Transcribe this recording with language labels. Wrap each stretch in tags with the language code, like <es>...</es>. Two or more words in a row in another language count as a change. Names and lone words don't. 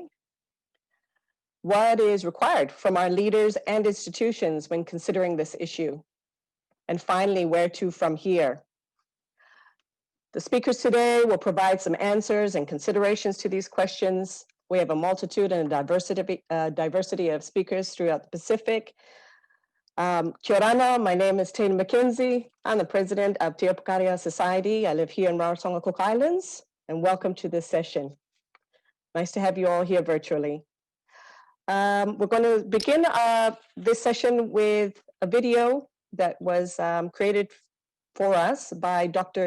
<en>What is required from our leaders and institutions when considering this issue? And finally, where to from here? The speakers today will provide some answers and considerations to these questions. We have a multitude and a diversity of speakers throughout the Pacific.</en> <mi>Kia ora,</mi> <en>my name is Tina McKenzie. I'm the president of Te Opakaria Society. I live here in Rarotonga Cook Islands, and welcome to this session. Nice to have you all here virtually. We're going to begin this session with a video that was created for us by Dr.</en>